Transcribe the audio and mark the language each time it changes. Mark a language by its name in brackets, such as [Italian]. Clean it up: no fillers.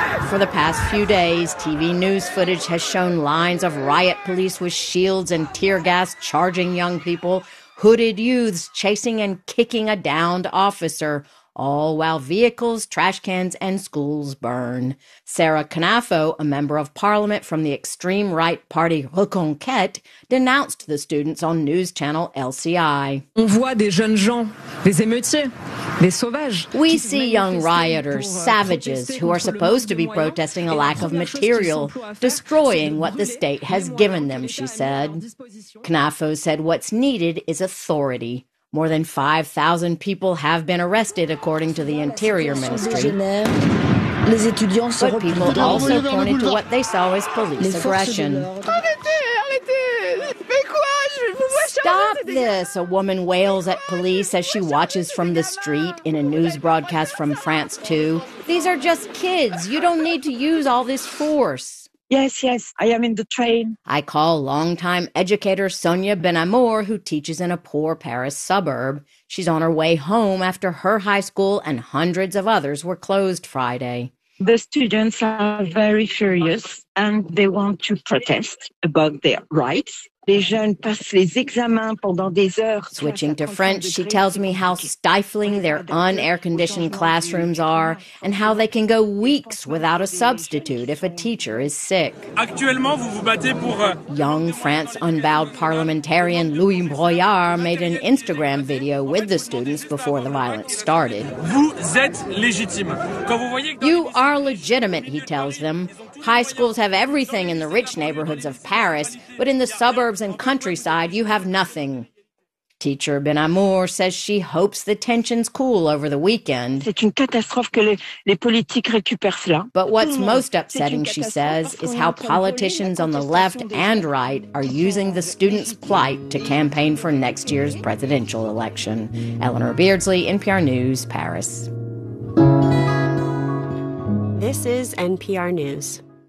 [English] For the past few days, TV news footage has shown lines of riot police with shields and tear gas charging young people, hooded youths chasing and kicking a downed officer, all while vehicles, trash cans, and schools burn. Sarah Canafo, a member of parlament from the extreme right party Reconquête, denounced the students on news channel LCI. [French] On voit des jeunes gens, des émeutiers, des sauvages. [English] We see young rioters, savages, who are supposed to be protesting a lack of material, destroying what the state has given them, she said. Canafo said what's needed is authority. More than 5,000 people have been arrested, according to the Interior Ministry. But people also pointed to what they saw as police aggression. Stop this, a woman wails at police as she watches from the street in a news broadcast from France 2. These are just kids. You don't need to use all this force. Yes, yes, I am in the train. I call longtime educator Sonia Benamour, who teaches in a poor Paris suburb. She's on her way home after her high school and hundreds of others were closed Friday. The students are very furious and they want to protest about their rights. [French] Les jeunes passent les examens pendant des heures. [English] Switching to French, she tells me how stifling their unair-conditioned classrooms are and how they can go weeks without a substitute if a teacher is sick. [French] Actuellement, vous vous battez pour... [English] Young France unbowed parliamentarian Louis Broyard made an Instagram video with the students before the violence started. [French] Vous êtes légitime. Quand vous voyez... [English] You are legitimate, he tells them. High schools have everything in the rich neighborhoods of Paris, but in the suburbs and countryside, you have nothing. Teacher Benamour says she hopes the tensions cool over the weekend. [French] C'est une catastrophe que les politiques récupèrent cela. [English] But what's most upsetting, she says, is how politicians on the left and right are using the students' plight to campaign for next year's presidential election. Eleanor Beardsley, NPR News, Paris. This is NPR News.